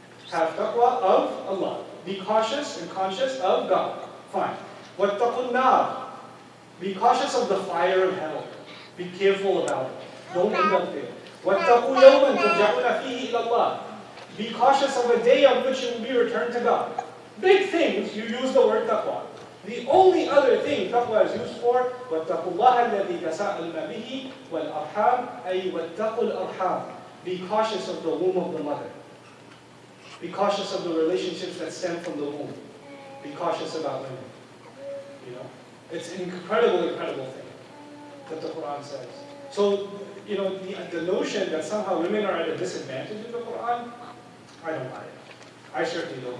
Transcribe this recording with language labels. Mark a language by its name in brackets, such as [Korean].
[English] Have taqwa of Allah. Be cautious and conscious of God. Fine. Wattaqunnar. Be cautious of the fire of hell. Be careful about it. Don't end up there. [Arabic] Wattaqu yawman turja'una fihi ila Allah. [English] Be cautious of a day on which you will be returned to God. Big things, you use the word taqwa. The only other thing taqwa is used for, [Arabic] وَاتَّقُوا اللَّهَ الَّذِي تَسَاءَلُونَ بِهِ وَالْأَرْحَامَ أي وَاتَّقُوا الْأَرْحَامَ. [English] Be cautious of the womb of the mother. Be cautious of the relationships that stem from the womb. Be cautious about women. It's an incredible thing that the Quran says. So, the notion that somehow women are at a disadvantage in the Quran, I don't buy it. I certainly don't.